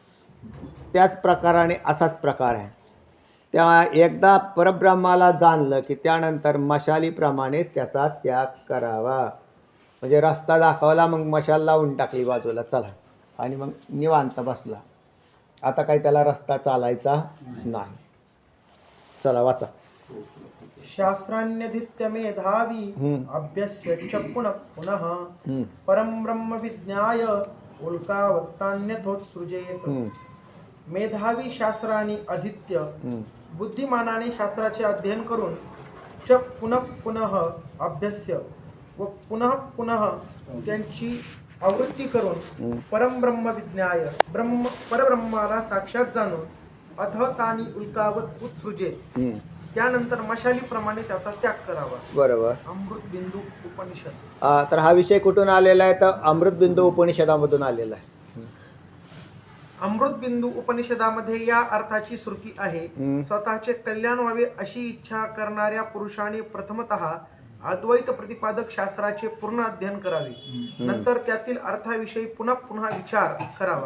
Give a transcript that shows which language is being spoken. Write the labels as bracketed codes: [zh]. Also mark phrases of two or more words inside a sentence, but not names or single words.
[mr] त्याच प्रकाराने असाच प्रकार आहे. तेव्हा एकदा परब्रह्माला जाणलं की त्यानंतर मशालीप्रमाणे त्याचा त्याग करावा. म्हणजे रस्ता दाखवला, मग मशाल लावून टाकली बाजूला, चला, आणि मग निवांत बसला. आता काही त्याला रस्ता चालायचा नाही. चला वाचा. [sa] शास्त्रान्यधीत्य मेधावी अभ्यस्य च पुनः पुनः परम ब्रह्म विज्ञाय उल्कावत्तान्यथोत्सृजेत. मेधावी शास्त्राने अधीत्य, [mr] बुद्धिमानाने शास्त्राचे अध्ययन करून, [sa] च पुनः पुनः अभ्यस्य [mr] व पुनः पुनः त्यांची आवृत्ती करून, [sa] परमब्रह्म विज्ञाय [mr] परब्रह्माला साक्षात जाणून, [sa] अथ तानी उल्कावत उत्सृजेत [mr] त्यानंतर मशालीप्रमाणे त्याचा त्याग करावा. बरोबर. अमृतबिंदू उपनिषद. तर हा विषय कुठून आलेला आहे? तर अमृतबिंदू उपनिषदामधून आलेला आहे. अमृतबिंदू उपनिषदामध्ये या अर्थाची श्रुती आहे. स्वतःचे कल्याण व्हावे अशी इच्छा करणाऱ्या पुरुषाने प्रथमतः अद्वैत प्रतिपादक शास्त्राचे पूर्ण अध्ययन करावे, नंतर त्यातील अर्थाविषयी पुन्हा पुन्हा विचार करावा.